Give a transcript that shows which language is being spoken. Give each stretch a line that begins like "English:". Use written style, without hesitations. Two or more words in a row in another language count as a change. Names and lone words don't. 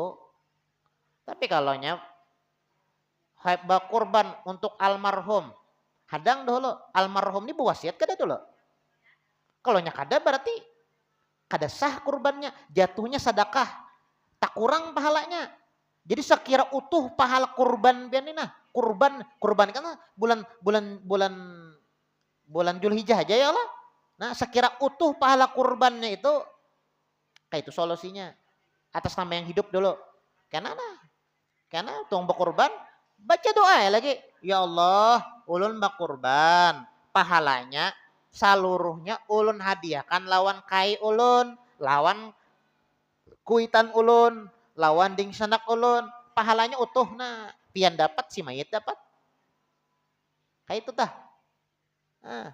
Banjar: Tapi kalau nya berkorban untuk almarhum, hadang dulu. Almarhum ini berwasiat kada dulu. Kalau nya kada berarti kada sah kurbannya, jatuhnya sedekah. Tak kurang pahalanya. Jadi sekira utuh pahala kurban pian ini nah. Kurban kan bulan Zulhijjah aja
Arabic: ya Allah.
Banjar: Nah, sekira utuh pahala kurbannya itu kayak itu solusinya. Atas nama yang hidup dulu. Karena tuang berkurban baca doa ya lagi.
Arabic: Ya Allah,
Banjar: ulun berkurban, pahalanya seluruhnya ulun hadiahkan lawan kai ulun, lawan kuitan ulun, lawan ding sanak ulun, pahalanya utuh nah. Pian dapat si mayit dapat. Kayak itu tah. Nah.